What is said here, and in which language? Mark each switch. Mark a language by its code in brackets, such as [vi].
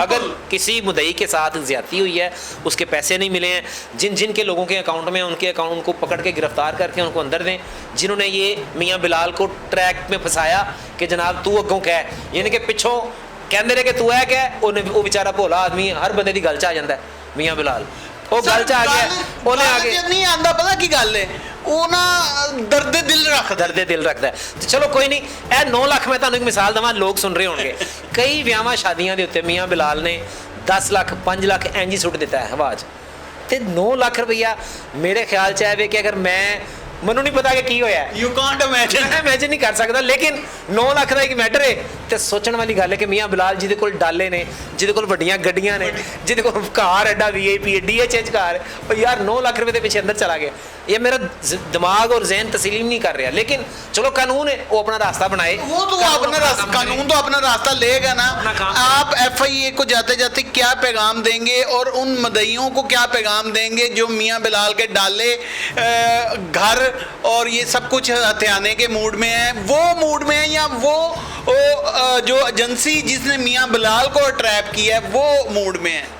[hi] अगर किसी मुद्दई के साथ ज्यादती हुई है, उसके पैसे नहीं मिले हैं, जिन के लोगों के अकाउंट में उनके अकाउंट को पकड़ के गिरफ्तार करके उनको अंदर दें, जिन्होंने ये मियाँ बिलाल को ट्रैक में फंसाया कि जनाब तू अगों कह, यानी कि पिछों कहते रहे कि तू है क्या, वो बेचारा भोला आदमी हर बंदे की गल च आ जाता है मियाँ बिलाल, वो गल च आ गया, उन्हें आगे [pa] नहीं आंदा, पता की गल है ਉਹ ਨਾ ਦਰਦ ਦਿਲ ਰੱਖਦਾ ਹੈ। ਤੇ ਚਲੋ ਕੋਈ ਨਹੀਂ, ਇਹ 9 ਲੱਖ ਮੈਂ ਤੁਹਾਨੂੰ ਇੱਕ ਮਿਸਾਲ ਦਵਾਂ, ਲੋਕ ਸੁਣ ਰਹੇ ਹੋਣਗੇ, ਕਈ ਵਿਆਹਾਂ ਸ਼ਾਦੀਆਂ ਦੇ ਉੱਤੇ ਮੀਆਂ ਬਿਲਾਲ ਨੇ 10 ਲੱਖ 5 ਲੱਖ ਇੰਜ ਹੀ ਸੁੱਟ ਦਿੱਤਾ ਹੈ ਹਵਾ 'ਚ, ਤੇ 9 ਲੱਖ ਰੁਪਈਆ ਮੇਰੇ ਖਿਆਲ 'ਚ ਆਵੇ ਕਿ ਅਗਰ ਮੈਨੂੰ ਨਹੀਂ ਪਤਾ ਕਿ ਕੀ ਹੋਇਆ, [en] you can't imagine, [pa] ਮੈਂ ਇਮੇਜਿਨ ਨਹੀਂ ਕਰ ਸਕਦਾ, ਲੇਕਿਨ 9 ਲੱਖ ਦਾ ਇੱਕ ਮੈਟਰ ਹੈ ਤੇ ਸੋਚਣ ਵਾਲੀ ਗੱਲ ਹੈ ਕਿ ਮੀਆਂ ਬਿਲਾਲ ਜਿਹਦੇ ਕੋਲ ਡਾਲੇ ਨੇ, ਜਿਹਦੇ ਕੋਲ ਵੱਡੀਆਂ ਗੱਡੀਆਂ ਨੇ, ਜਿਹਦੇ ਕੋਲ ਕਾਰ ਐਡਾ ਵੀਆਈਪੀ ਡੀਐਚਐਚ ਕਾਰ, ਉਹ ਯਾਰ 9 ਲੱਖ ਰੁਪਏ ਦੇ ਪਿੱਛੇ ਅੰਦਰ [hi] चला गया, ये मेरा दिमाग और जहन तस्लीम नहीं कर रहा, लेकिन चलो कानून है वो अपना रास्ता बनाए, वो तो अपना रास्ता, कानून तो अपना रास्ता लेगा ना। आप एफआईए को जाते जाते क्या पैगाम देंगे और उन मदइयों को क्या पैगाम देंगे जो मियाँ बिलाल के डाले घर और ये सब कुछ हथियाने के मूड में है, वो मूड में है, या वो जो एजेंसी जिसने मियाँ बिलाल को ट्रैप किया है वो मूड में है?